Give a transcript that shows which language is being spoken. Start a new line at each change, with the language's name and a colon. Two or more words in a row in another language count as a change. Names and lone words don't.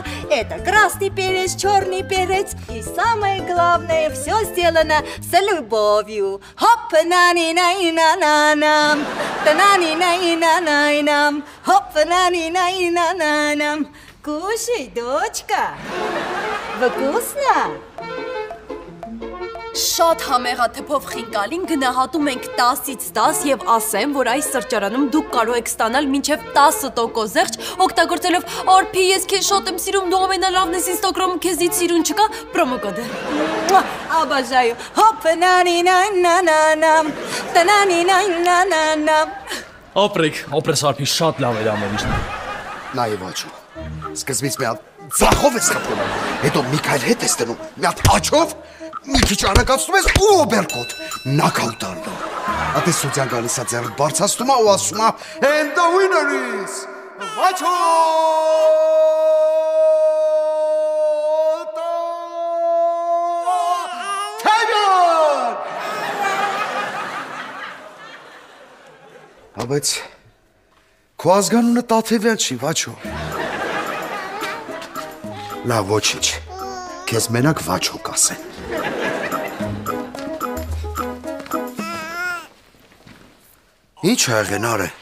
Russian: Это красный перец, черный перец. И самое главное, все сделано с любовью. Хоп, на-ни-на-и-на-на-нам, та-на-ни-на-и-на-на-нам, хоп, на-ни-на-и-на-на-нам. Кушай, дочка. Вкусно?
Armenian: Շատ համեղաթփով խինկալին գնահատում ենք 10-ից 10 եւ ասեմ, որ այս սրճարանում դուք կարող եք ստանալ մինչեւ 10% զեղչ, օգտագործելով «Արփի ես քեզ շատ եմ սիրում, դու ամենալավն ես Instagram-ում քեզից սիրուն չկա» պրոմոկոդը։
Russian: Обожаю. Хоп, на-ни-на-на-на-нам, та-на-ни-на-на-на-нам.
Armenian: Ապրեք, ապրես Արփի շատ լավ էր ամեն ինչ։ Նայ ոչու։ Սկզբից մի հատ ձախով ես խփում, հետո մի քայլ հետ ես դնում, մի հատ աչով, մի քիչ արագացնում ես ու օբերկոտ, նոկաուտ անում։ Ատես սուտյան գալիս է ձեռք բարձրացնում է ու ասում է
English: and the winner is
Armenian: Վաչո։ Բայց քո ազգանունը Տաթևյան չի, Վաչո։ Լավ, ոչինչ, քեզ մենակ Վաչո կասեն։ Ինչ ա եղել, Արե։